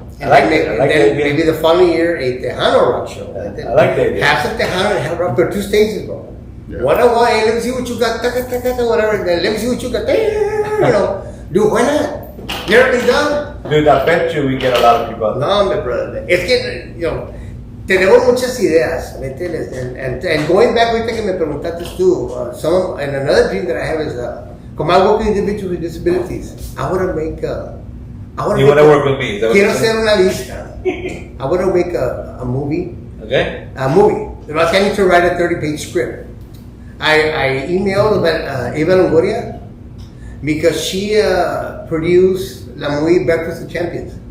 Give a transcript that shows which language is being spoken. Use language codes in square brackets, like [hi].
[en] I like it. I like then the idea. maybe the following year a Tejano rock show. I like the idea. Have some Tejano and have rock. There are 2 stages, bro. Yeah. One on one. Hey, let me see what you got. Whatever. Then let me see what you got. Dude, why not? Never been done. Dude, I bet you we get a lot of people. No, my brother. [es] Es que, tenemos muchas ideas, ¿me entiendes? [en] And going back, [es] ahorita que me preguntaste tú, [en] and another dream that I have is, como I work with individuals with disabilities, I want to make You want to work with me? Is that what [es] Quiero [en] you're saying? [es] hacer una lista. [en] I want to make a movie. Okay. A movie. I need to write a 30-page script. I emailed Eva Longoria because she produced la movie Breakfast of Champions.